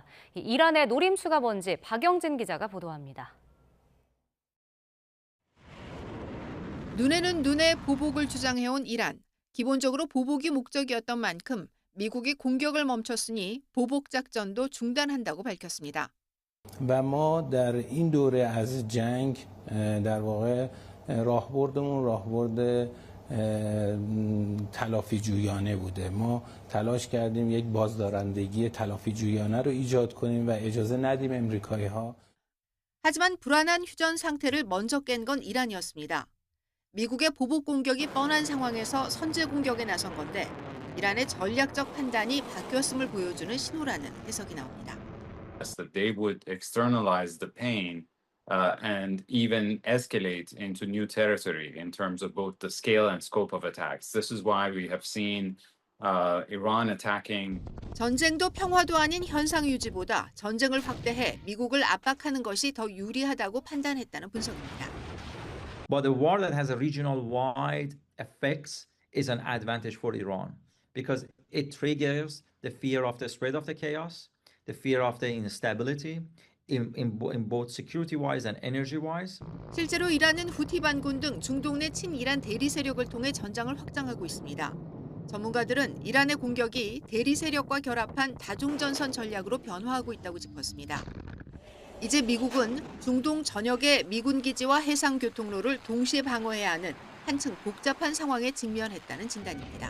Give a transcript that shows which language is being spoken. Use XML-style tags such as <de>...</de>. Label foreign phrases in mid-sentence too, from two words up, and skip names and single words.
<ko>이란의 노림수가 뭔지 박영진 기자가 보도합니다. 눈에는 눈에 보복을 주장해온 이란. 기본적으로 보복이 목적이었던 만큼 미국이 공격을 멈췄으니 보복 작전도 중단한다고 밝혔습니다.</ko> <fa>و ما در این دوره از جنگ در واقع راهبردمون راهبرد تلافی جویانه بوده. ما تلاش کردیم یک بازدارندگی تلافی جویانه رو ایجاد کنیم و اجازه ندیم امریکایی‌ها.</fa> <ko>하지만 불안한 휴전 상태를 먼저 깬 건 이란이었습니다. 미국의 보복 공격이 뻔한 상황에서 선제 공격에 나선 건데 이란의 전략적 판단이 바뀌었음을 보여주는 신호라는 해석이 나옵니다.</ko> <en>That they would externalize the pain and even escalate into new territory in terms of both the scale and scope of attacks. This is why we have seen Iran attacking.</en> <ko>전쟁도 평화도 아닌 현상 유지보다 전쟁을 확대해 미국을 압박하는 것이 더 유리하다고 판단했다는 분석입니다.</ko> <en>But a war that has a regional wide effects is an advantage for Iran because it triggers the fear of the spread of the chaos, the fear of the instability in both security-wise and energy-wise.</en> <ko>실제로 이란은 후티 반군 등 중동 내 친이란 대리 세력을 통해 전장을 확장하고 있습니다. 전문가들은 이란의 공격이 대리 세력과 결합한 다중전선 전략으로 변화하고 있다고 짚었습니다. 이제 미국은 중동 전역의 미군 기지와 해상 교통로를 동시에 방어해야 하는 한층 복잡한 상황에 직면했다는 진단입니다.</ko>